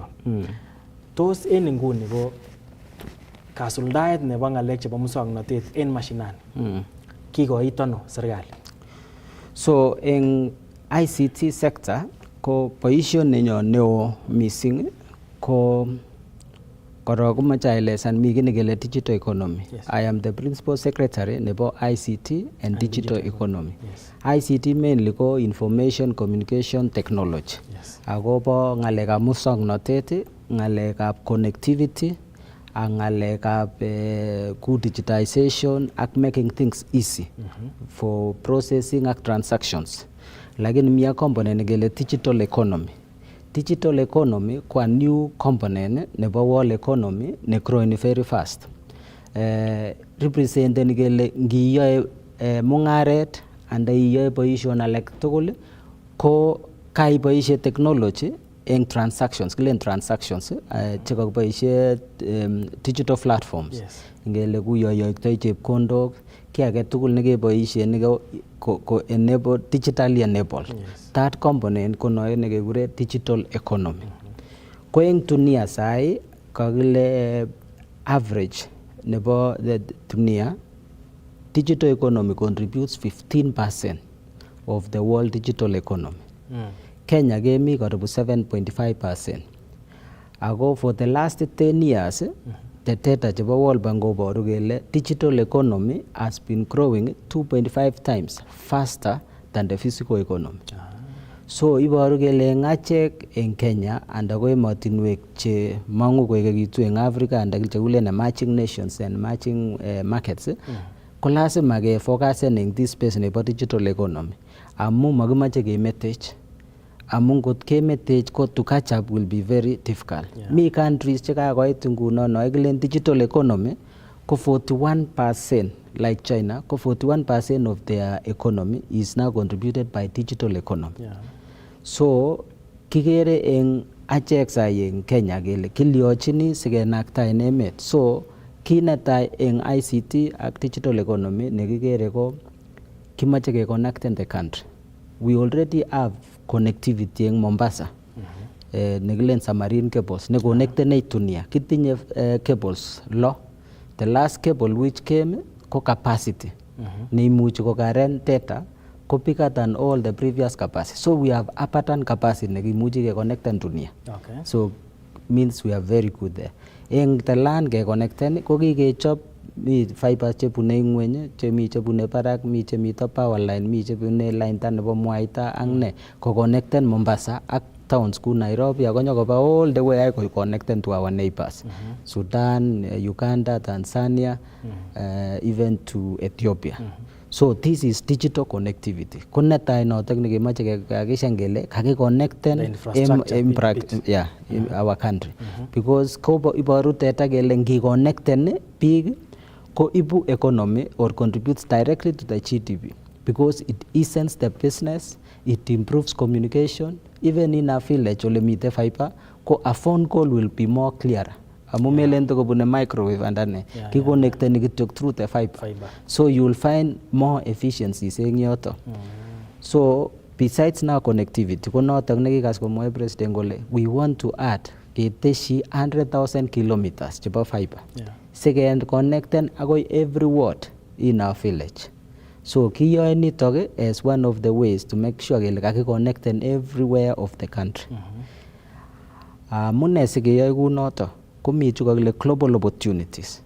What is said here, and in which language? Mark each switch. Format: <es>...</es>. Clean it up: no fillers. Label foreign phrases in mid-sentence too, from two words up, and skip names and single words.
<kln>Tos en nguni ko kasuldaet nebo ngalek chebo muswoknotet en mashinani kikoit ano serikali? So en</kln> <en>ICT sector</en> <kln>ko boisionenyo neo missing ko korok komoche aelesan mi kiy nekele</kln> <en>digital economy. I am the principal secretary</en> <kln>nebo</kln> <en>ICT and digital economy. ICT mainly ko information communication technology.</en> <kln>Akobo ngalekab muswoknotet, ngalekab</kln> <en>connectivity</en> <kln>ak ngalekab</kln> <en>good digitization</en> <kln>ak making</kln> <en>things easy for processing ak transactions.</en> <kln>Lakini mi component nekele</kln> <en>digital economy. Digital economy</en> <kln>ko a</kln> <en>new component</en> <kln>nebo</kln> <en>world economy</en> <kln>ne</kln> <en>growing very fast.</en> <kln>Representen kele ngiyoe mungaret anda iyoe boision alak tugul ko kaiboisie technology eng transactions, kilen transactions chekakiboisie</kln> <en>digital platforms.</en> <kln>Ngele kuyoyoktoi chepkondok, ki age tugul nekeboisie ko enable,</kln> <en>digitally enabled. That component</en> <kln>ko noe nekekure</kln> <en>digital economy.</en> <kln>Ko eng dunia sai kakile</kln> <en>average</en> <kln>nebo the dunia,</kln> <en>digital economy contributes 15% of the world digital economy.</en> <kln>Kenya kemi karibu 7.5%. Ako</kln> <en>for the last 10 years, the data chebo World Bank koboru kele digital economy has been growing 2.5 times faster than the physical economy.</en> <kln>So iboru kele eng achek eng Kenya anda ko emotinwek che mangu koekekitu eng Africa anda chekulen</kln> <en>emerging nations and emerging markets,</en> <kln>ko lazima ke focusen eng</kln> <en>this space</en> <kln>nebo</kln> <en>digital economy.</en> <kln>Amu makimache kemetech. Amu ngot kemetech ko to catch up will be very difficult.</kln> <en>Mi countries</en> <kln>che kakoit nguno no ekilen</kln> <en>digital economy ko 41%, like China, ko 41% of their economy is now contributed by digital economy.</en> <kln>So kikere eng achek sai eng Kenya kele kiliochini sikenakta en emet. So kinetai eng ICT ak</kln> <en>digital economy</en> <kln>nekikere ko kimache ke connecten</kln> <en>the country. We already have connectivity</en> <kln>eng Mombasa. Nekilen</kln> <en>submarine cables</en> <kln>ne connectenech dunia. Kitinye cables lo.</kln> <en>The last cable which came ko capacity.</en> <kln>Neimuchi ko karen</kln> <en>data ko bigger than all the previous capacity. So we have upper capacity</en> <kln>nekimuchi ke connecten dunia.</kln> <en>So means we are very good there.</en> <kln>Eng the land ke connecten ko kikechop mi fibers chebune ngweny, chemi chebune barak, mi chemito power line, mi chebune line ta nebo mwaita ak ne ko connecten Mombasa ak towns ku Nairobi akonyo koba</kln> <en>all the way</en> <kln>ko connecten</kln> <en>to our neighbors. Sudan, Uganda, Tanzania, even to Ethiopia. So this is digital connectivity.</en> <kln>Ko netai notok nekemache kekakishan kele kakiconnecten</kln> <en>in our country. Because</en> <kln>ko iboru teta kele ngiconnecten</kln> <en>big</en> <kln>ko ibu</kln> <en>economy or contributes directly to the GDP because it eases the business, it improves communication. Even in a village</en> <kln>ole mite</kln> <en>fiber, ko a phone call will be more clearer.</en> <kln>Amu melento kobune microwave andane kiconnecteni kityok</kln> <en>through the fiber. So you will find more efficiencies</en> <kln>eng yoto.</kln> <en>So besides now connectivity,</en> <kln>ko notok nekikas komwae president kole</kln> <en>we want to add</en> <kln>keteshi 100,000 kilometers chebo fiber.</kln> <en>Second connecten</en> <kln>akoi</kln> <en>every ward in our village. So</en> <kln>kiyoe nitok</kln> <en>as one of the ways to make sure</en> <kln>kele kakiconnecten</kln> <en>everywhere of the country.</en> <kln>Mune sikeyoe kunoto komi chu kakile</kln> <en>global opportunities.</en>